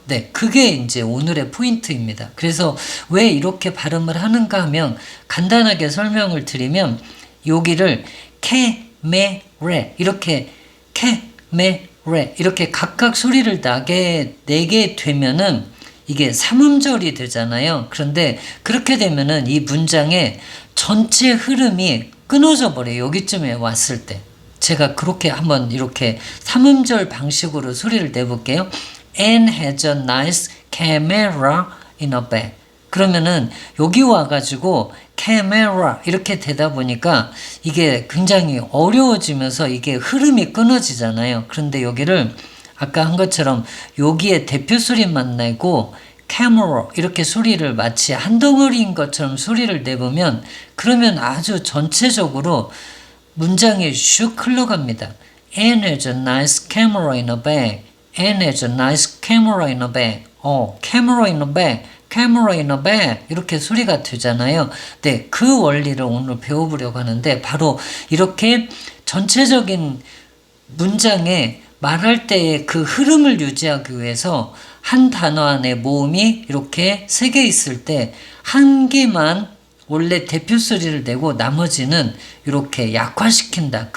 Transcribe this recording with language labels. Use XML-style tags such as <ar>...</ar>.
<ko>네, 그게 이제 오늘의 포인트입니다. 그래서 왜 이렇게 발음을 하는가 하면 간단하게 설명을 드리면 여기를 캐, 메, 레 이렇게 캐, 메, 레 이렇게 각각 소리를 내게 되면은 이게 3음절이 되잖아요. 그런데 그렇게 되면은 이 문장의 전체 흐름이 끊어져 버려요. 여기쯤에 왔을 때. 제가 그렇게 한번 이렇게 3음절 방식으로 소리를 내볼게요.</ko> <en>Anne has a nice camera in her bag.</en> <ko>그러면은 여기 와가지고 camera 이렇게 되다 보니까 이게 굉장히 어려워지면서 이게 흐름이 끊어지잖아요. 그런데 여기를 아까 한 것처럼 여기에 대표 소리만 내고 camera 이렇게 소리를 마치 한 덩어리인 것처럼 소리를 내보면 그러면 아주 전체적으로 문장이 슉 흘러갑니다.</ko> <en>Anne has a nice camera in her bag. Anne has a nice camera in her bag. camera in her bag. camera in a bag</en> <ko>이렇게 소리가 되잖아요. 네, 그 원리를 오늘 배워보려고 하는데 바로 이렇게 전체적인 문장에 말할 때의 그 흐름을 유지하기 위해서 한 단어 안에 모음이 이렇게 3개 있을 때 한 개만 원래 대표 소리를 내고 나머지는 이렇게 약화시킨다.</ko>